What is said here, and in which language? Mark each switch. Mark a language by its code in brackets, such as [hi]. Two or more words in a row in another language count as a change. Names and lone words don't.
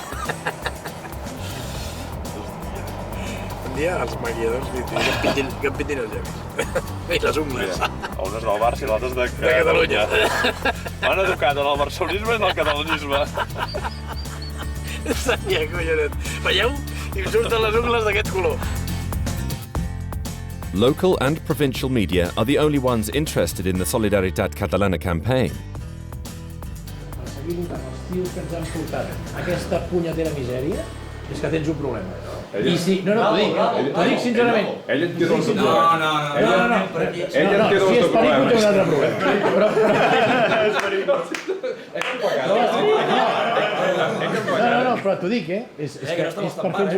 [ca] Un dia els maquilladors que em pintin els llavis. I les ungles. Unes del Barça i l'altres de Catalunya. M'han educat en el barcelonisme i en el catalanisme. Seria, collonet. Veieu? I em surten les ungles d'aquest color. [en] Local and provincial media are the only ones interested in the Solidaritat Catalana campaign. [ca] Seguint amb els tios que ens han portat aquesta punyetera misèria, és que tens un problema. I si... No, t'ho dic, t'ho dic sincerament. Ell en té dos problemes. No. Ell en té dos problemes. Si és perico, té un altre problema. No, però t'ho dic, és que és per fer-ho...